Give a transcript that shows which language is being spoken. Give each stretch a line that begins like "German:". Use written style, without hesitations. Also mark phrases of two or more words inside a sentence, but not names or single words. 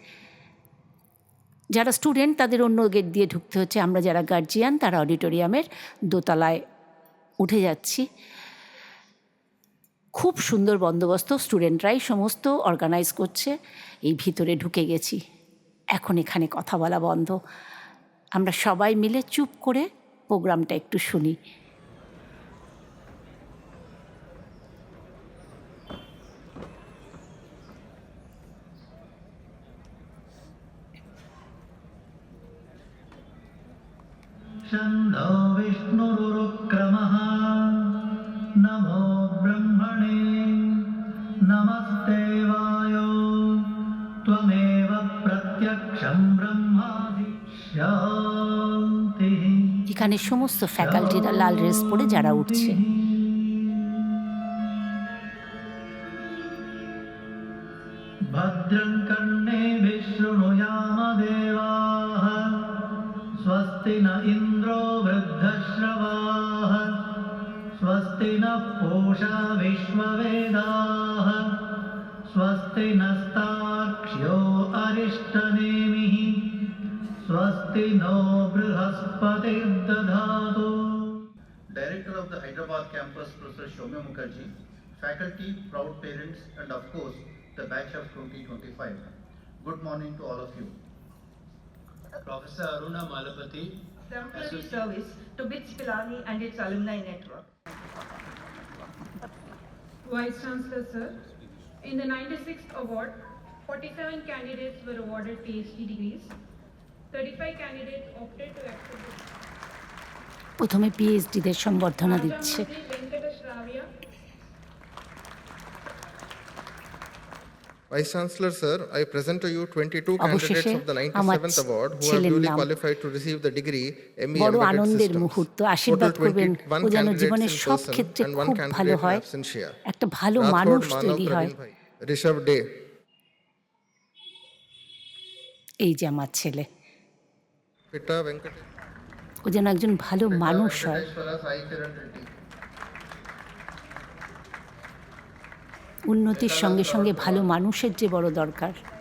Bangla: যারা স্টুডেন্ট তাদের অন্য গেট দিয়ে ঢুকতে হচ্ছে, আমরা যারা গার্জিয়ান তারা অডিটোরিয়ামের দোতলায় উঠে যাচ্ছি। খুব সুন্দর বন্দোবস্ত, স্টুডেন্টরাই সমস্ত অর্গানাইজ করছে। এই ভিতরে ঢুকে গেছি, এখন এখানে কথা বলা বন্ধ। আমরা সবাই মিলে চুপ করে প্রোগ্রামটা একটু শুনি।
Sanskrit: छन्दो विष्णुरुक्रमः नमो ब्रह्मणे नमस्ते वायो त्वमेव प्रत्यक्षं ब्रह्मासि शान्तिः।
Bangla: এখানে সমস্ত ফ্যাকাল্টিরা লাল ড্রেস পরে যারা উঠছে।
Sanskrit: भद्रं कर्णेभिः शृणुयाम देवाः स्वस्ति न इन्द्रो वृद्धश्रवाः स्वस्ति नः पूषा विश्ववेदाः स्वस्ति नस्तार्क्ष्यो अरिष्टनेमिः स्वस्ति नो बृहस्पतिर्दधातु।
English: Director of the Hyderabad campus, Professor Shoumya Mukherjee, faculty, proud parents, and of course, the batch of 2025. Good morning to all of you. Professor Aruna Malapati, exemplary service to BITS Pilani and its alumni network. Vice Chancellor, sir. In the 96th award, 47 candidates were awarded PhD degrees. 35 candidates opted to accept the
Bangla: প্রথমে পিএইচডিদের সম্বর্ধনা দিচ্ছে।
English: Rajamouli Venkatesh Ravia, Vice Chancellor, sir, I present to you 22
Bangla: অবশেষে
English: candidates of the
Bangla: আমার
English: 97th award who are
Bangla: ছেলের
English: duly
Bangla: নাম।
English: qualified to receive the degree ME
Bangla: বড়
English: Embedded
Bangla: আনন্দের
English: Systems.
Bangla: মুহূর্ত,
English: Total
Bangla: আশীর্বাদ করবেন
English: 21
Bangla: ও যেন
English: candidates
Bangla: জীবনের
English: in
Bangla: সব
English: person
Bangla: ক্ষেত্রে
English: and
Bangla: খুব
English: 1
Bangla: ভালো
English: candidate in
Bangla: হয়,
English: absentia.
Bangla: একটা ভালো
English: Rathod
Bangla: মানুষ
English: Manav
Bangla: তৈরি হয়।
English: Praveen Bhai, Rishabh Day,
Bangla: এই যে আমার ছেলে,
English: Pitta Venkatesh,
Bangla: ও যেন একজন ভালো মানুষ হয়।
English: Venkateshwara Sai Kiran Reddy.
Bangla: উন্নতির সঙ্গে সঙ্গে ভালো মানুষের যে বড় দরকার।